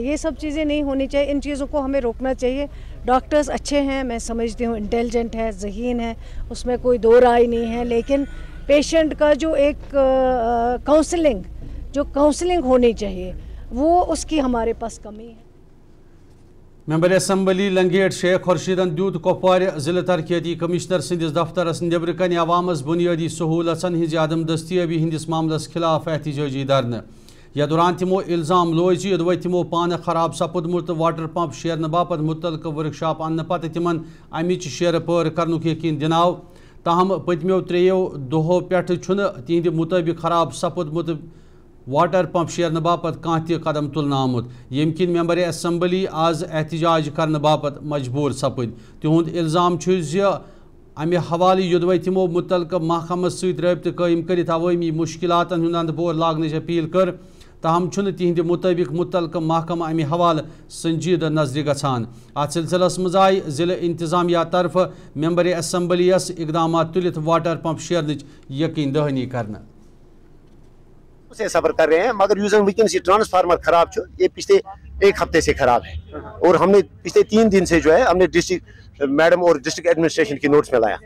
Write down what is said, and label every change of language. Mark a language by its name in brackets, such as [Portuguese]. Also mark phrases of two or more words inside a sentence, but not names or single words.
[Hindi] ये सब चीज़ें नहीं होनी चाहिए, इन चीज़ों को हमें रोकना चाहिए। डॉक्टर्स अच्छे हैं, मैं समझती हूँ, इंटेलिजेंट है, ज़हीन है, उसमें कोई दो राय नहीं है, लेकिन पेशेंट का जो एक काउंसलिंग होनी चाहिए वो उसकी हमारे पास कमी है। [Kashmiri] मेंबर असम्बली लंगेट शेख खुर्शीदन दूत कुपवार जिला तरक्याती कमिश्नर सिंदिस दफ्तरस नेबर कन अवामस बुनियादी सहूलतन हिंज अदम दस्तियाबी हिंदिस मामलस खिलाफ एहतजाजी धरना। यह दौरान तिमो इल्जाम लोज यदव तिमो पान खराब सपुदमुत [English] water pump [Kashmiri] शेरन बापत मुतलक वर्कशॉप अन्न पत तिमन अमिच शेर पर करनुक यकीन दिनाव। ताहम पतमो 3 दोहों पे तिहद मुताबिक खराब सपुदमुत [English] water pump [Kashmiri] शेरन बापत कह कदम तुलना आमुत, यम किन [English] member assembly [Kashmiri] आज एहतजाज करने बापत मजबूर सपद। तिहुंद इल्जाम अमे हवाले युदव तिमो मुतलक महकमस सत रब्त कायम कर अवामी मुश्किलातन हुंद अंदपोर लागन अपील कर, ताहम तिहद मुताबिक मुतलक महकमा अमे हवाले संजीदा नजर गछान। अत सिलसिलस मज आय जिला इंतजामिया तरफ मेंबर असम्बलीस इकदाम तुलित [English] water pump [Kashmiri] शेरन यकीन दहानी करना [Hindi] से सफर कर रहे हैं, मगर यूजन वीकेंड से ट्रांसफार्मर खराब ये पिछले 1 हफ्ते से खराब है। और हमने पिछले 3 दिन से जो है हमने डिस्ट्रिक्ट मैडम और [English] district administration [Hindi] की नोटिस में लाया।